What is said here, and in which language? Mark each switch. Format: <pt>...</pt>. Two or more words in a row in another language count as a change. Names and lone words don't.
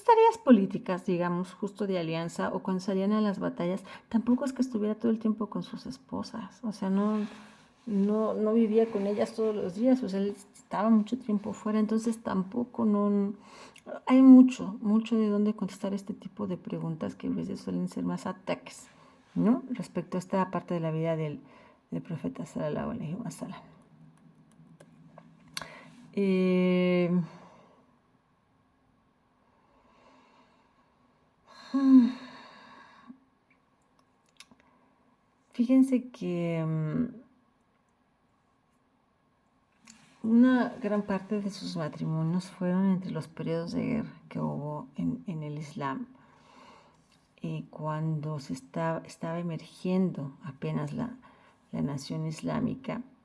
<es>tareas políticas, digamos, justo de alianza, o cuando salían a las batallas, tampoco es que estuviera todo el tiempo con sus esposas, o sea, no vivía con ellas todos los días, o sea, él estaba mucho tiempo fuera, entonces tampoco hay mucho de dónde contestar este tipo de preguntas que a veces suelen ser más ataques, ¿no? Respecto a esta parte de la vida del profeta</es> <ar>صلى الله عليه وسلم.</ar> <es>Fíjense que una gran parte de sus matrimonios fueron entre los periodos de guerra que hubo en el Islam, cuando se estaba emergiendo apenas la nación islámica.</es>